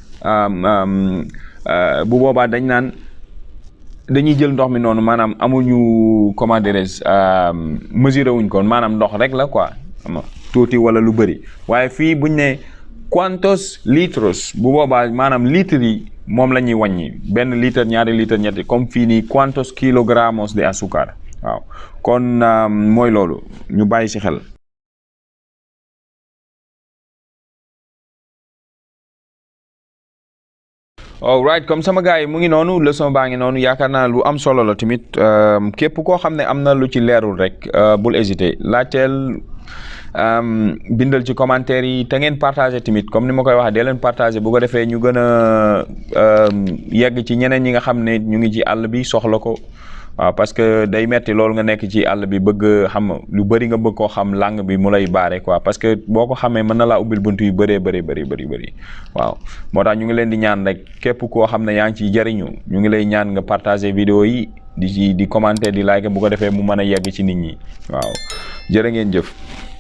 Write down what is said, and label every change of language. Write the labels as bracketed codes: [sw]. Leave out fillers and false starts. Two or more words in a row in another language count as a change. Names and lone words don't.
[wo] bu boobaa dañ naan dañuy jël ndox mi noonu maanaam amuñu [fr] comment dirais mesuré [wo] wuñ ko maanaam ndox rek la quoi xam nga tuuti wala lu bëri waaye fii buñ ne [es] cuántos litros [wo] bu boobaa maanaam litres yi moom la ñuy wàññi benn litre ñaari litre ñetti comme fii nii [es] cuántos kilogramos de azúcar [wo] waaw kon mooy loolu ñu bàyyi ci xel [en] all right [wo] comme sama gars yi mu ngi noonu leçon baa ngi noonu yaakaar naa lu am solo la tamit képp koo xam ne am na lu ci leerul rek bul hésiter laajteel bindal ci commentaire yi te ngeen partagé tamit comme ni ma koy waxee dee leen partagé bu ko defee ñu gën a yegg ci ñeneen ñi nga xam ne ñu ngi ci àll bi soxla ko waaw [fr] parce que [wo] day metti loolu nga nekk ci àll bi bëgg xam lu bëri nga bëgg koo xam langue bi mu lay baare quoi [fr] parce que [wo] boo ko xamee mën na laa ubbil bunt yu bëree bëri waaw moo tax ñu ngi leen di ñaan rek képp koo xam ne yaa ngi ciy jëriñu ñu ngi lay ñaan nga [fr] partager vidéo [wo] yi di commenter di like bu ko defee mu mën a yegg ci nit ñi waaw jërë ngeen jëf